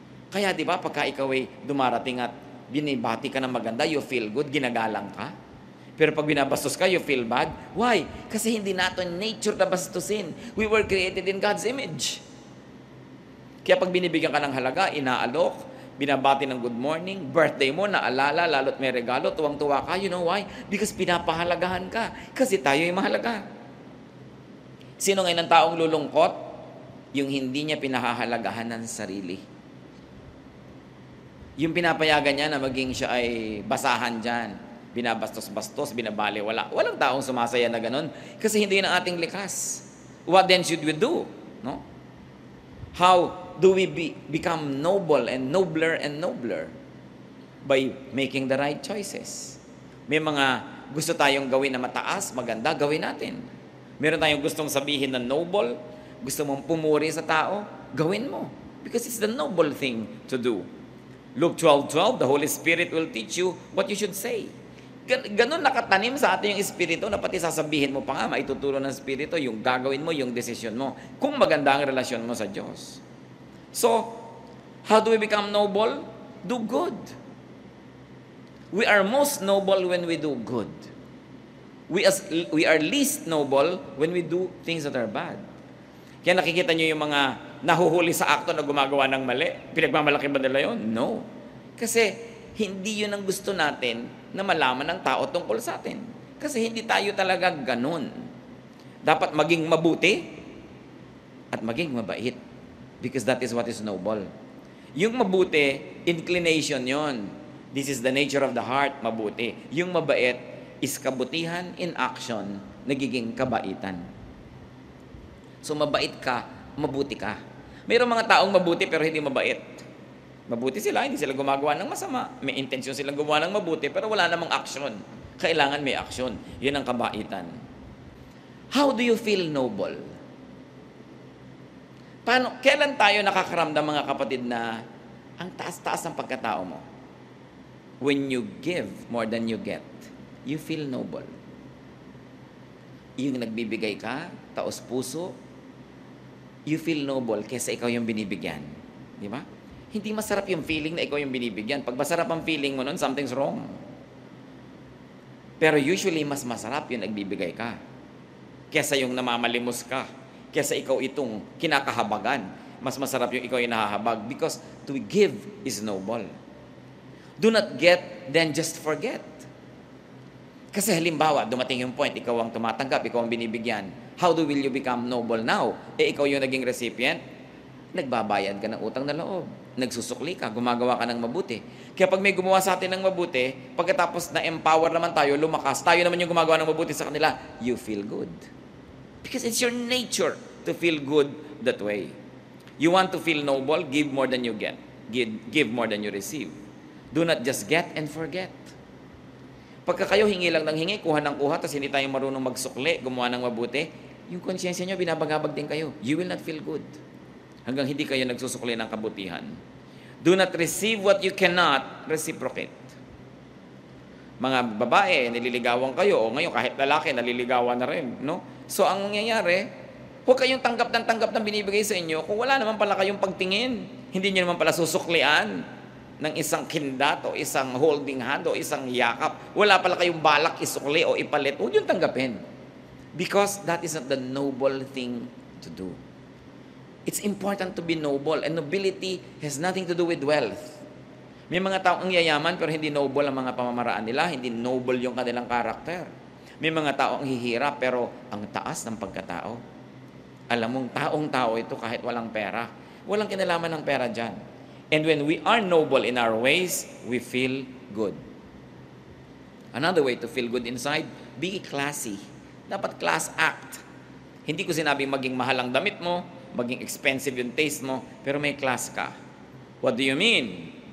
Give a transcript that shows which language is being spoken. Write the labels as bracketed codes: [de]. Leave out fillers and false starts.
[tl] Kaya di ba, pagka ikaw ay dumarating at binibati ka ng maganda, [en] you feel good, [tl] ginagalang ka. Pero pag binabastos ka, [en] you feel bad. Why? [tl] Kasi hindi natin nature na bastusin. [en] We were created in God's image. Kaya pag binibigyan ka ng halaga, inaalok, binabati ng good morning, birthday mo, naalala, lalo't may regalo, tuwang-tuwa ka. You know why? Because pinapahalagahan ka. Kasi tayo ay mahalaga. [tl] Sino ngayon ang taong lulungkot? Yung hindi niya pinahahalagahan ng sarili. Yung pinapayagan niya na maging siya ay basahan dyan. Binabastos-bastos, binabaliwala. Walang taong sumasaya na ganun kasi hindi yun ang ating likas. [en] What then should we do? No? How do we become noble and nobler and nobler? By making the right choices. [tl] May mga gusto tayong gawin na mataas, maganda, gawin natin. Meron tayong gustong sabihin na noble, gusto mong pumuri sa tao, gawin mo. [en] Because it's the noble thing to do. Luke 12:12, the Holy Spirit will teach you what you should say. [tl] Ganun nakatanim sa atin yung Espiritu na pati sasabihin mo pa nga, maituturo ng Espiritu, yung gagawin mo, yung desisyon mo, kung maganda ang relasyon mo sa Diyos. [en] So, how do we become noble? Do good. We are most noble when we do good. We are least noble when we do things that are bad. [tl] Kaya nakikita nyo yung mga nahuhuli sa akto na gumagawa ng mali. Pinagmamalaki ba nila yun? No. Kasi hindi yun ang gusto natin na malaman ng tao tungkol sa atin. Kasi hindi tayo talaga ganun. Dapat maging mabuti at maging mabait. [en] Because that is what is noble. [tl] Yung mabuti, inclination yon. [en] This is the nature of the heart, mabuti. [tl] Yung mabait is kabutihan in action, nagiging kabaitan. So mabait ka, mabuti ka. Mayroong mga taong mabuti pero hindi mabait. Mabuti sila, hindi sila gumagawa ng masama. May intensyon silang gumawa ng mabuti, pero wala namang aksyon. Kailangan may aksyon. Yun ang kabaitan. [en] How do you feel noble? [tl] Kailan tayo nakakaramdam, mga kapatid, na ang taas-taas ng pagkatao mo? [en] When you give more than you get, you feel noble. [tl] Yung nagbibigay ka, taos puso, [en] you feel noble [tl] kesa ikaw yung binibigyan. Di ba? Hindi masarap yung feeling na ikaw yung binibigyan. Pag masarap ang feeling mo nun, [en] something's wrong. [tl] Pero usually, mas masarap yung nagbibigay ka kesa yung namamalimos ka, kesa ikaw itong kinakahabagan. Mas masarap yung ikaw yung nahahabag [en] because to give is noble. Do not get, then just forget. [tl] Kasi halimbawa, dumating yung point, ikaw ang tumatanggap, ikaw ang binibigyan. [en] How will you become noble now? [tl] Ikaw yung naging recipient, nagbabayad ka ng utang na loob. Nagsusukli ka, gumagawa ka ng mabuti. Kaya pag may gumawa sa atin ng mabuti, pagkatapos na-empower naman tayo, lumakas, tayo naman yung gumagawa ng mabuti sa kanila, [en] you feel good. Because it's your nature to feel good that way. You want to feel noble, give more than you get. Give more than you receive. Do not just get and forget. [tl] Pagka kayo hingi lang ng hingi, kuha ng kuha, tapos hindi tayo marunong magsukli, gumawa ng mabuti, yung konsyensya nyo, binabagabag din kayo. [en] You will not feel good. [tl] Hanggang hindi kayo nagsusukli ng kabutihan. [en] Do not receive what you cannot reciprocate. [tl] Mga babae, nililigawan kayo, o ngayon kahit lalaki, naliligawan na rin. No? So ang mangyayari, huwag kayong tanggap ng binibigay sa inyo kung wala naman pala kayong pagtingin. Hindi nyo naman pala susuklian ng isang kindat o isang holding hand o isang yakap. Wala pala kayong balak isukli o ipalit. Huwag yung tanggapin. [en] Because that is not the noble thing to do. It's important to be noble, and nobility has nothing to do with wealth. [tl] May mga tao ang yayaman pero hindi noble ang mga pamamaraan nila, hindi noble yung kanilang karakter. May mga tao ang hihirap pero ang taas ng pagkatao. Alam mong taong-tao ito kahit walang pera. Walang kinalaman ng pera dyan. [en] And when we are noble in our ways, we feel good. Another way to feel good inside, be classy. Dapat class act. [tl] Hindi ko sinabing maging mahal ang damit mo, maging expensive yung taste mo, pero may class ka. [en] What do you mean?